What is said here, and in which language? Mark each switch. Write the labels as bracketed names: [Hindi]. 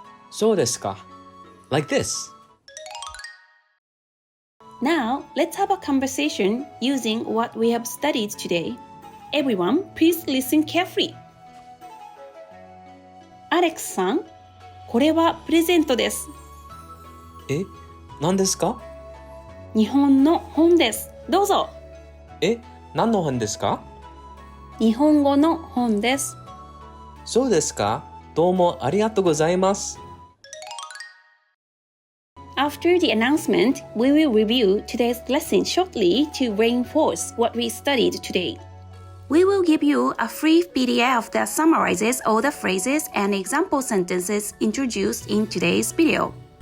[Japanese] そうですか [English] Like this. Now, let's have a conversation using what we have studied today. Everyone, please listen carefully. [Japanese] アレックスさん、これはプレゼントです。え、何ですか？日本の本です。どうぞ。え、何の本ですか？日本語の本です。そうですか？どうもありがとうございます。 [English] After the announcement, we will review today's lesson shortly to reinforce what we studied today. We will give you a free PDF that summarizes all the phrases and example sentences introduced in today's video.